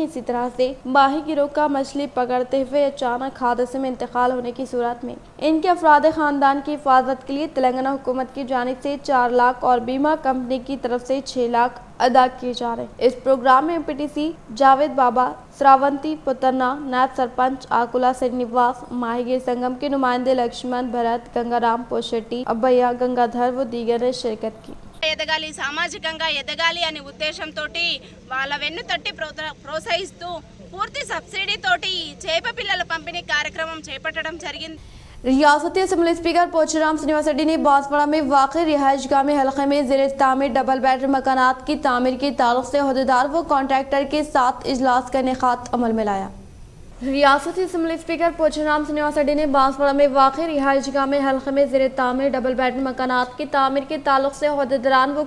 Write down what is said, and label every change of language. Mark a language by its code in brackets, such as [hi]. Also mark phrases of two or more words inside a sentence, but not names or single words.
[ur] اسی طرح سے ماہی گیروں کا مچھلی پکڑتے ہوئے اچانک حادثے میں انتقال ہونے کی صورت میں ان کے افراد خاندان کی حفاظت کے لیے تلنگانہ حکومت کی جانب سے 4 لاکھ اور بیمہ کمپنی کی طرف سے 6 لاکھ ادا کیے جا رہے ہیں۔ اس پروگرام میں MPTC جاوید بابا، سراونتی پترنا، نائب سرپنچ آکولا سرینیواس، ماہی گیر سنگم کے نمائندے لکشمن بھرت، گنگا رام پوشیٹی، ابیا گنگادھر و دیگر نے شرکت کی۔ [te] ఎదగాలి, సామాజికంగా ఎదగాలి అనే ఉద్దేశంతో వాళ్ళ వెన్ను తట్టి ప్రోత్సహిస్తూ పూర్తి సబ్సిడీ తోటి చేప పిల్లల పంపిణీ కార్యక్రమం చేపట్టడం జరిగింది। [ur] ریاستی اسمبلی اسپیکر پوچرام سنیواس ریڈی نے بانسواڑہ میں واقع رہائش گاہ میں حلقے میں زیر تعمیر [en] double bedroom [ur] مکانات کی تعمیر کے تعلق سے عہدیدار و کانٹریکٹر کے ساتھ اجلاس کا انعقاد عمل میں لایا۔ ریاستی اسمبلی اسپیکر پوچرام سنیواس ریڈی نے بانسواڑہ میں واقع رہائش گاہ میں حلقے میں زیر تعمیر [en] double bedroom [ur] مکانات کی تعمیر کے تعلق سے عہدیداران و